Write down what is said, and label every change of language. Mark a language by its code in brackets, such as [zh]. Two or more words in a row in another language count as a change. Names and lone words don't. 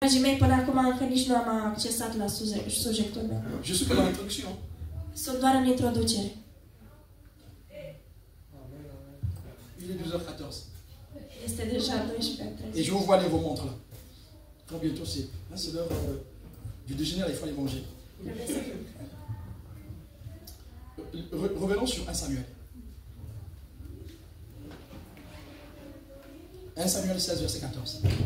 [ro] Până acum încă nici nu am accesat la subiectul meu. [fr] Je suis que dans l'introduction. [ro] Sunt doar în introducere. [fr] Il est 12h14. [ro] Este deja 12h30. [fr] Et je vous vois aller vos montres là. Quand bientôt c'est l'heure du déjeuner, là, il faut aller manger. Revenons sur 1 Samuel. 1 Samuel 16, verset 14.